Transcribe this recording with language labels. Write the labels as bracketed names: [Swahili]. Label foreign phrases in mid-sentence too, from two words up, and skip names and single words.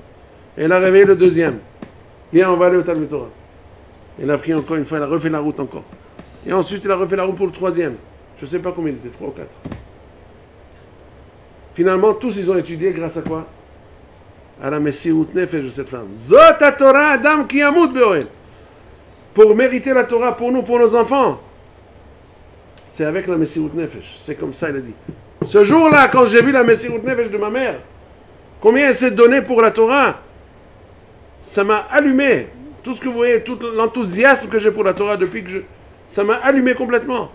[French] Elle a réveillé le deuxième. Viens, on va aller au Talmud Torah. Elle a pris encore une fois, elle a refait la route encore. Et ensuite, elle a refait la route pour le troisième. Je ne sais pas combien ils étaient, 3 ou 4. Finalement, tous ils ont étudié grâce à quoi? À la [Hebrew] מסירות נפש [French] de cette femme. [Hebrew] זאת התורה אדם כי ימות באהל. [French] Pour mériter la Torah pour nous, pour nos enfants. C'est avec la [Hebrew] מסירות נפש. [French] C'est comme ça, il a dit. Ce jour-là, quand j'ai vu la [Hebrew] מסירות נפש [French] de ma mère, combien elle s'est donnée pour la Torah, ça m'a allumé. Tout ce que vous voyez, tout l'enthousiasme que j'ai pour la Torah depuis que ça m'a allumé complètement.